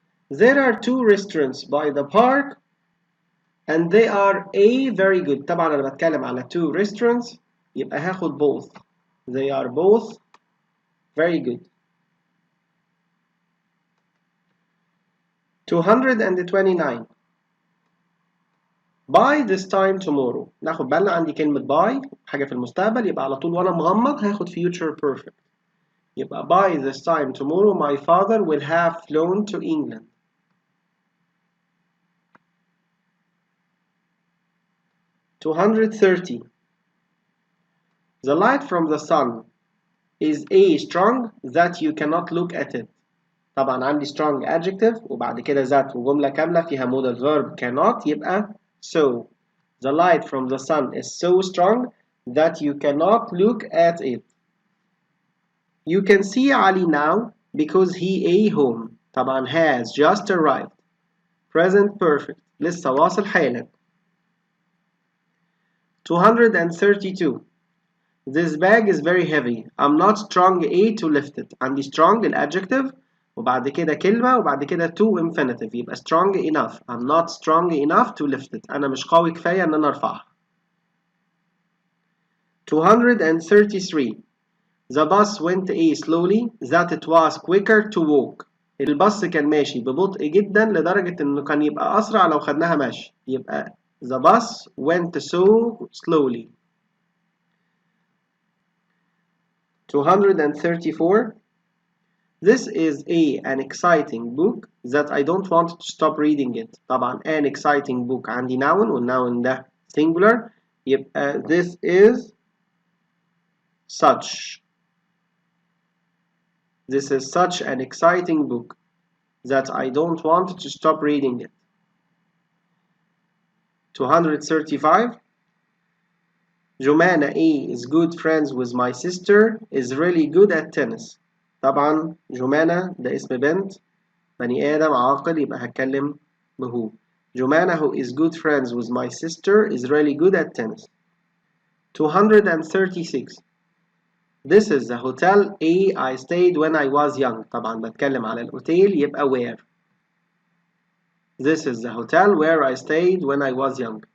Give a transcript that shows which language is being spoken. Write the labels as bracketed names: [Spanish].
[English] There are 2 restaurants by the park and they are very good. [Arabic] طبعا أنا بتكلم على [English] 2 restaurants [Arabic] يبقى هاخد both. [English] They are both very good. 229. By this time tomorrow. [Arabic] ناخد بالنا عندي كلمة by حاجة في المستقبل يبقى على طول وأنا مغمض هاخد future perfect. يبقى [English] by this time tomorrow my father will have flown to England. 230. The light from the sun is strong that you cannot look at it. [Arabic] طبعا عندي strong adjective وبعد كده that وجملة كاملة فيها modal verb cannot يبقى so. [English] The light from the sun is so strong that you cannot look at it. You can see Ali now because he home. [Arabic] طبعا [English] has just arrived. [Arabic] Present perfect لسه واصل حالا. [English] 232. This bag is very heavy. I'm not strong to lift it. [Arabic] عندي strong الادجective وبعد كده كلمة وبعد كده to infinitive يبقى [English] strong enough. I'm not strong enough to lift it. [Arabic] أنا مش قوي كفاية إن أنا أرفعها. [English] 233. The bus went slowly that it was quicker to walk. [Arabic] الباص كان ماشي ببطء جدا لدرجة إنه كان يبقى أسرع لو خدناها ماشي يبقى [English] the bus went so slowly. 234. This is an exciting book that I don't want to stop reading it. [Arabic] طبعا an exciting book عندي noun والnoun ده singular يبقى [English] this is such. This is such an exciting book that I don't want to stop reading it. 235. Jumana A is good friends with my sister is really good at tennis. [Arabic] طبعا جمانة ده اسم بنت، بني آدم عاقل، يبقى هتكلم بهو. [English] Jumana who is good friends with my sister is really good at tennis. 236. This is the hotel A I stayed when I was young. [Arabic] طبعا بتكلم على الأوتيل يبقى where. [English] This is the hotel where I stayed when I was young.